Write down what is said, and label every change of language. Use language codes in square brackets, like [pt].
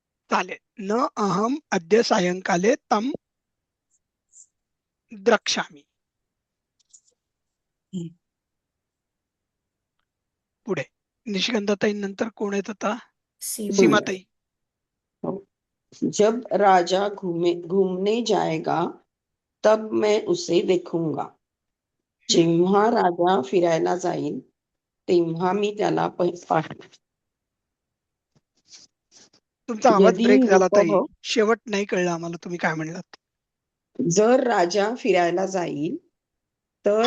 [mr] चालेल. [sa] न अहम अद्य सायंकाले तम द्रक्ष्यामी. [mr] पुढे निशिगंधाताई नंतर कोण येत आता? सीमाताई. [hi] जब राजा घूमने जाएगा तब मैं उसे देखूंगा. [mr] जेव्हा राजा फिरायला जाईल तेव्हा मी त्याला पाहीन. तुमचा आवाज [sa] यदि [mr] ब्रेक झाला ताई, [sa] नृपः, [mr] शेवट नाही कळलं आम्हाला तुम्ही काय म्हणलात. जर राजा फिरायला जाईल तर